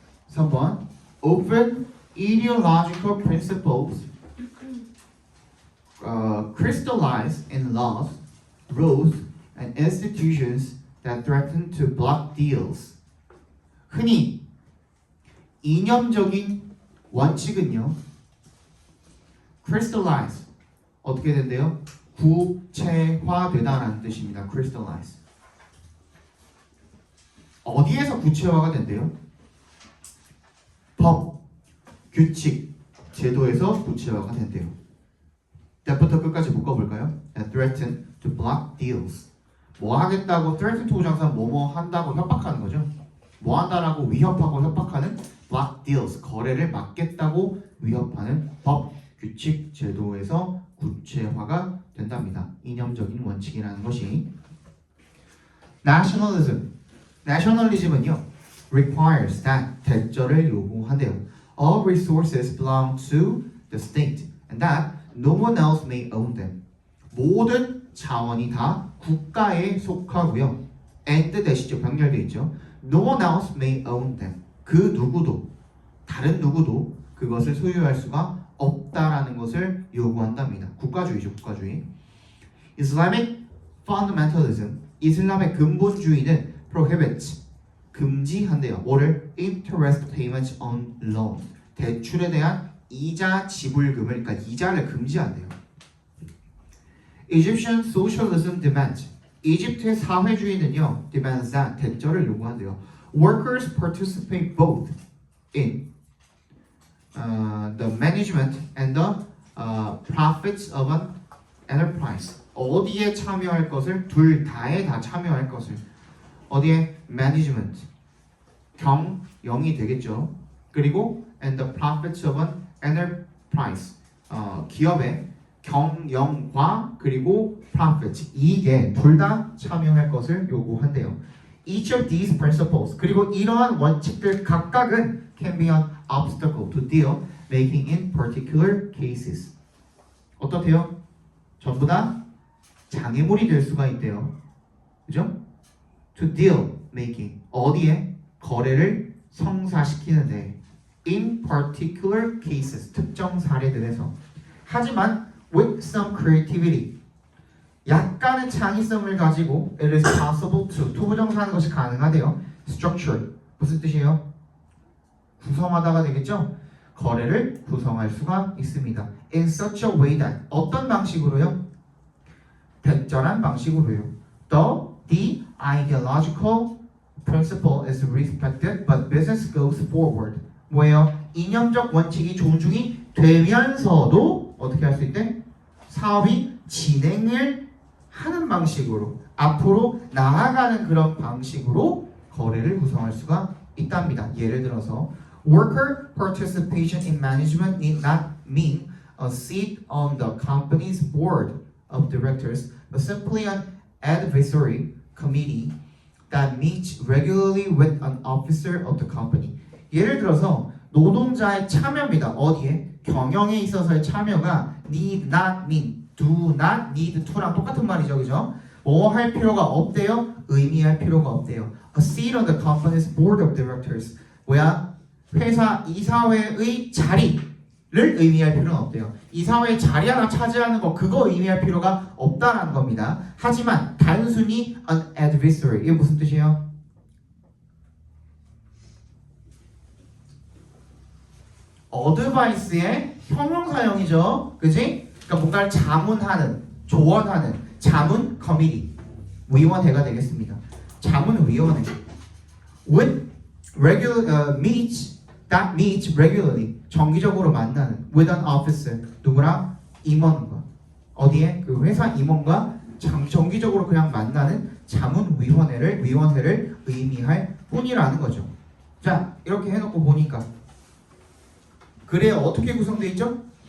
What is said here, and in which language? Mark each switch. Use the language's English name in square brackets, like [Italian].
[English] 3번 Open ideological principles crystallize in laws, rules, and institutions that threaten to block deals. [Korean] 흔히 이념적인 원칙은요 crystallize 어떻게 된대요? 구체화되다라는 뜻입니다. crystallize 어디에서 구체화가 된대요? 법, 규칙, 제도에서 구체화가 된대요. 때부터 끝까지 묶어볼까요? [English] Threaten to block deals. [Korean] 뭐 하겠다고 [English] threaten to [Korean] 장사는 뭐뭐 한다고 협박하는 거죠. 뭐 한다라고 위협하고 협박하는 [English] block deals. [Korean] 거래를 막겠다고 위협하는 법, 규칙, 제도에서 구체화가 된답니다. 이념적인 원칙이라는 것이. Nationalism. Nationalism은요 [English] requires that [Korean] 대절을 요구한대요. [English] All resources belong to the state and that no one else may own them. [Korean] 모든 자원이 다 국가에 속하고요. [English] and [Korean] 대시죠. 병렬되어 있죠. [English] No one else may own them. [Korean] 그 누구도 다른 누구도 그것을 소유할 수가 없다라는 것을 요구한답니다. 국가주의죠. 국가주의. [English] Islamic fundamentalism. [Korean] 이슬람의 근본주의는 prohibits 금지한대요. 뭐를? [English] interest payments on loan. [Korean] 대출에 대한 이자 지불금을 그러니까 이자를 금지한대요. [English] Egyptian socialism demands. [Korean] 이집트의 사회주의는요, [English] demands that [Korean] 대절을 요구한대요. [English] Workers participate both in the management and the profits of an enterprise. [Korean] 어디에 참여할 것을 둘 다에 다 참여할 것을 어디에 management 경영이 되겠죠. 그리고 [English] and the profits of an enterprise [Korean] 기업의 경영과 그리고 profit 이익에 둘 다 참여할 것을 요구한대요. [English] Each of these principles [Korean] 그리고 이러한 원칙들 각각은 [English] can be an obstacle to deal making in particular cases. [Korean] 어떻대요? 전부 다 장애물이 될 수가 있대요. 그죠? [English] To deal making [Korean] 어디에 거래를 성사시키는데 [English] in particular cases [Korean] 특정 사례들에서 하지만 [English] with some creativity [Korean] 약간의 창의성을 가지고 [English] it is possible to [Korean] 투부정사하는 것이 가능하대요. structure 무슨 뜻이에요? 구성하다가 되겠죠? 거래를 구성할 수가 있습니다. [English] in such a way that [Korean] 어떤 방식으로요? 적절한 방식으로요. [English] The ideological principle is respected, but business goes forward. [Korean] 뭐예요? 이념적 원칙이 존중이 되면서도 어떻게 할 수 있대? 사업이 진행을 하는 방식으로 앞으로 나아가는 그런 방식으로 거래를 구성할 수가 있답니다. 예를 들어서 [English] worker participation in management need not mean a seat on the company's board of directors, but simply an advisory committee that meets regularly with an officer of the company. [Korean] 예를 들어서 노동자의 참여입니다. 어디에? 경영에 있어서의 참여가 [English] need not mean, do not need to [Korean] 랑 똑같은 말이죠. 그죠? 뭐 할 필요가 없대요? 의미할 필요가 없대요. [English] A seat on the company's board of directors. [Korean] 뭐야? 회사 이사회의 자리를 의미할 필요는 없대요. 이사회의 자리 하나 차지하는 거 그거 의미할 필요가 없다라는 겁니다. 하지만 단순히 [English] an advisory [Korean] 이게 무슨 뜻이에요? 어드바이스의 형용사형이죠. 그지? 그러니까 뭔가를 자문하는, 조언하는 자문 커미티 위원회가 되겠습니다. 자문위원회 [English] with regular that meets regularly [Korean] 정기적으로 만나는 [English] with an officer [Korean] 누구랑? 임원과 어디에? 그 회사 임원과 정기적으로 그냥 만나는 자문위원회를 의미할 뿐이라는 거죠. 자 이렇게 해놓고 보니까 그래 어떻게 구성되어 있죠?